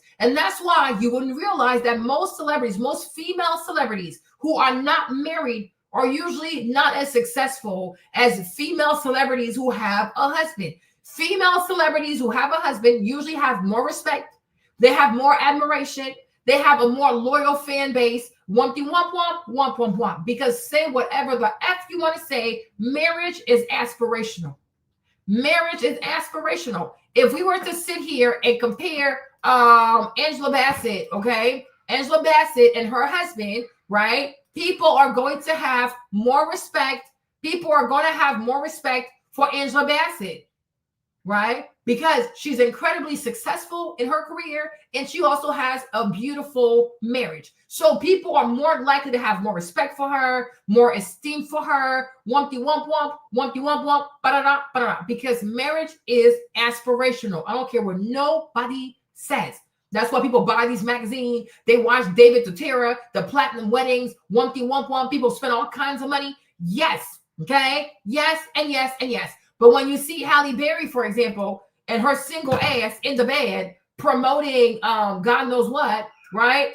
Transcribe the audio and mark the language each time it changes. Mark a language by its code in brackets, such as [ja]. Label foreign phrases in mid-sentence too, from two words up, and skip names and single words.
[en] And that's why you wouldn't realize that most celebrities, most female celebrities who are not married are usually not as successful as female celebrities who have a husband. Female celebrities who have a husband usually have more respect. They have more admiration. They have a more loyal fan base. Wumpty wump wump, wump wump wump. Because say whatever the F you want to say, marriage is aspirational. Marriage is aspirational. If we were to sit here and compare Angela Bassett, okay? Angela Bassett and her husband, right? People are going to have more respect. People are going to have more respect for Angela Bassett, right? Because she's incredibly successful in her career and she also has a beautiful marriage. So people are more likely to have more respect for her, more esteem for her, wumpty wump wump, wumpty wump wump, ba-da-da, ba-da-da, because marriage is aspirational. I don't care what nobody says. That's why people buy these magazines. They watch David Tutera, the platinum weddings, wumpty wump wump. People spend all kinds of money. Yes, okay? Yes, and yes, and yes. But when you see Halle Berry, for example, and her single ass in the bed promoting God knows what, right?